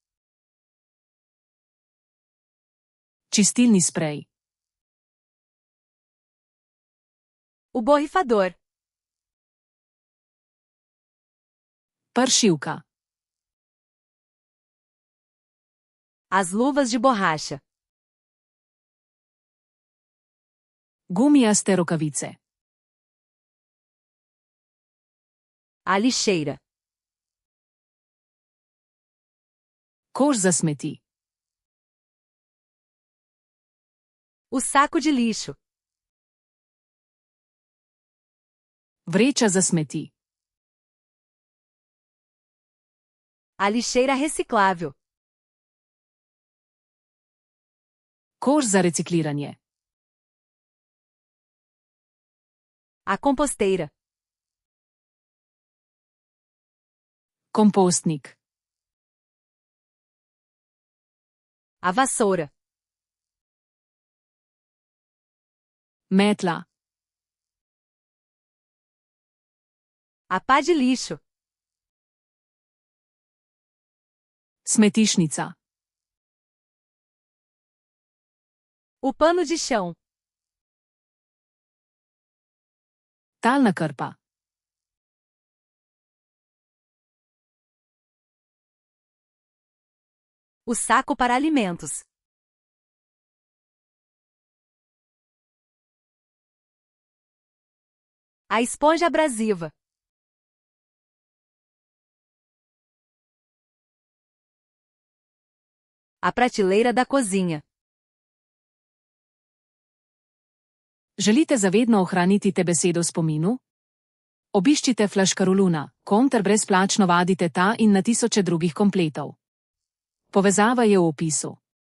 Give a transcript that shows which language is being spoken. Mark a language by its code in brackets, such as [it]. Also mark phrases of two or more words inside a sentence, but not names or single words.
[sl] Čistilni sprej. [pt] O borrifador. [sl] Pršilka. [pt] As luvas de borracha. [sl] Gumijaste rokavice. [pt] A lixeira. [sl] Koš za smeti. [pt] O saco de lixo. [sl] Vreča za smeti. [pt] A lixeira reciclável. [sl] Koš za recikliranje. [pt] A composteira. [sl] Kompostnik. [pt] A vassoura. [sl] Metla. [pt] A pá de lixo. [sl] Smetišnica. [pt] O pano de chão. [sl] Talna krpa. [pt] O saco para alimentos. A esponja abrasiva. A prateleira da cozinha. [sl] Želite zavedno ohraniti te besedo v spominu? Obiščite Flaškaroluna, ter brezplačno vadite ta in na tisoče drugih kompletov. Povezava je v opisu.